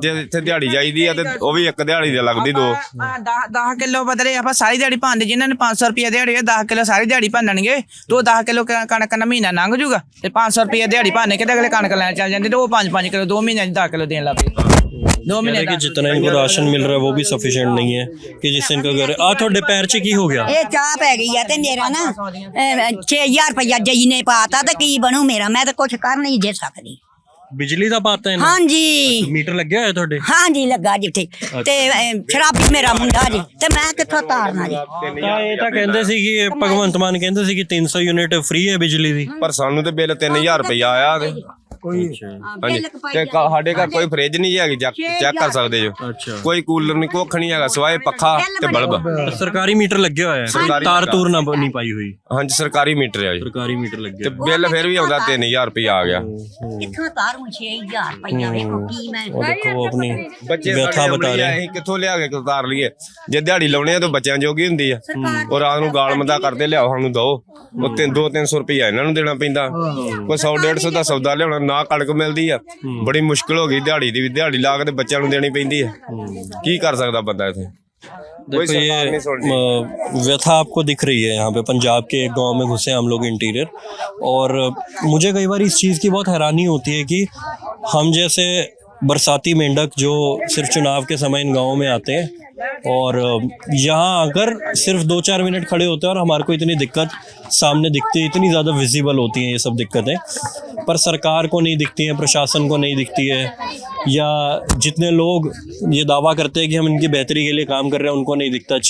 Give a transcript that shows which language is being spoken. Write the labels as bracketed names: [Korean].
[Punjabi] ਜੇ ਇੱਥੇ ਦਿਹਾੜੀ ਜਾਈਦੀ ਆ ਤੇ ਉਹ ਵੀ ਇੱਕ ਦਿਹਾੜੀ ਦੇ ਲੱਗਦੀ 2। 10 ਕਿਲੋ ਬਦਲੇ ਆਪਾਂ ਸਾਰੀ ਦਿਹਾੜੀ ਪਾਉਂਦੇ, ਜਿਨ੍ਹਾਂ ਨੇ 500 ਰੁਪਏ ਦਿਹਾੜੀ ਹੈ 10 ਕਿਲੋ ਸਾਰੀ ਦਿਹਾੜੀ ਭੰਨਣਗੇ ਤੇ ਉਹ 10 ਕਿਲੋ ਕਣਕ ਦਾ ਮਹੀਨਾ ਲੰਘ ਜੂਗਾ। ਤੇ 500 ਰੁਪਏ ਦਿਹਾੜੀ ਭਾਨੇ ਕਿਤੇ ਅਗਲੇ ਕਣਕ ਲੈਣ ਚੱਲ ਜਾਂਦੇ ਤੇ ਉਹ 5-5 ਕਿਲੋ 2 ਮਹੀਨਿਆਂ 'ਚ 10 ਕਿਲੋ ਦੇਣ ਲੱਗ ਪਏ। 2 ਮਹੀਨੇ [Hindi] कि जितना इनको राशन मिल रहा है वो भी सफिशिएंट नहीं है कि जिससे इनका घर। [Punjabi] आ थोड़े पैर च की हो गया? ਇਹ ਚਾਹ ਪੈ ਗਈ ਆ ਤੇ ਮੇਰਾ ਨਾ 6000 ਰੁਪਇਆ ਜਈ ਨੇ ਪਾਤਾ ਤੇ ਕੀ ਬਣੂ ਮੇਰਾ? ਮੈਂ ਤਾਂ ਕੁਝ ਕਰ ਨਹੀਂ ਜੇ ਸਕਦੀ। [Hindi] बिजली का पाता है ना? [Punjabi] ਹਾਂਜੀ [Hindi] मीटर लग गया है थोड़े? [Punjabi] ਹਾਂਜੀ ਲੱਗਾ ਜਿੱਥੇ ਤੇ ਸ਼ਰਾਬੀ ਮੇਰਾ ਮੁੰਡਾ ਜੀ ਤੇ ਮੈਂ ਕਿੱਥੋਂ ਤਾਰਨਾ ਜੀ? ਤਾਂ ਇਹ ਤਾਂ ਕਹਿੰਦੇ ਸੀ ਕਿ ਭਗਵੰਤ ਮਾਨ ਕਹਿੰਦੇ ਸੀ ਕਿ 300 ਯੂਨਿਟ ਫ੍ਰੀ ਹੈ ਬਿਜਲੀ ਦੀ, ਪਰ ਸਾਨੂੰ ਤੇ ਬਿੱਲ 3000 ਰੁਪਇਆ ਆਇਆ ਤੇ ਹਾਂਜੀ ਤੇ ਸਾਡੇ ਘਰ ਕੋਈ ਫ੍ਰਿਜ ਨਹੀਂ ਹੈਗੀ, ਚੈੱਕ ਕਰ ਸਕਦੇ ਜੋ। ਅੱਛਾ ਕੋਈ ਕੂਲਰ ਨਹੀਂ, ਕੁੱਖ ਨਹੀਂ ਹੈਗਾ, ਸਿਵਾਏ ਪੱਖਾ ਤੇ ਬਲਬ। ਸਰਕਾਰੀ ਮੀਟਰ ਲੱਗਿਆ ਹੋਇਆ ਹੈ, ਤਾਰ ਤੂਰ ਨਾ ਨਹੀਂ ਪਾਈ ਹੋਈ? ਹਾਂਜੀ ਸਰਕਾਰੀ ਮੀਟਰ ਆ ਜੀ, ਸਰਕਾਰੀ ਮੀਟਰ ਤੇ ਲੱਗਿਆ। ਬਿੱਲ ਫਿਰ ਵੀ ਆਉਂਦਾ 3000 ਰੁਪਇਆ ਆ ਗਿਆ। ਕਿੱਥੋਂ ਤਾਰੂ 6000 ਰੁਪਇਆ ਵੇਖੋ ਕੀ ਮੈਂ ਉਹ ਦੇਖੋ [Hindi] वो अपनी [Punjabi] ਬੱਚੇ [Hindi] व्यथा बता रहे हैं। [Punjabi] ਅਸੀਂ ਕਿੱਥੋਂ ਲਿਆ ਕੇ ਉਤਾਰ ਲਈਏ? ਜੇ ਦਿਹਾੜੀ ਲਾਉਣੇ ਆ ਤਾਂ ਬੱਚਿਆਂ ਜੋਗੀ ਹੁੰਦੀ ਆ। ਉਹ ਰਾਤ ਨੂੰ ਗਾਲ ਮੰਦਾ ਕਰਦੇ, ਲਿਆਓ ਸਾਨੂੰ ਦੋ। ਉਹ 200-300 ਰੁਪਇਆ ਇਹਨਾਂ ਨੂੰ ਦੇਣਾ ਪੈਂਦਾ। ਕੋਈ 100-150 ਦਾ ਸੌਦਾ ਲਿਆਉਣਾ ਨਾ ਕਣਕ ਮਿਲਦੀ ਆ, ਬੜੀ ਮੁਸ਼ਕਲ ਹੋ ਗਈ ਦਿਹਾੜੀ ਦੀ ਵੀ, ਦਿਹਾੜੀ ਲਾ ਕੇ ਤੇ ਬੱਚਿਆਂ ਨੂੰ ਦੇਣੀ ਪੈਂਦੀ ਹੈ। ਕੀ ਕਰ ਸਕਦਾ ਬੰਦਾ ਇੱਥੇ? [Hindi] देखो ये व्यथा आपको दिख रही है यहाँ पे। पंजाब के एक गांव में घुसे हम लोग इंटीरियर, और मुझे कई बार इस चीज़ की बहुत हैरानी होती है कि हम जैसे बरसाती मेंढक जो सिर्फ चुनाव के समय इन गाँवों में आते हैं और यहाँ आकर सिर्फ 2-4 मिनट खड़े होते हैं और हमारे को इतनी दिक्कत सामने दिखती है, इतनी ज़्यादा विजिबल होती हैं ये सब दिक्कतें, पर सरकार को नहीं दिखती हैं, प्रशासन को नहीं दिखती है, या जितने लोग ये दावा करते हैं कि हम इनकी बेहतरी के लिए काम कर रहे हैं उनको नहीं दिखता।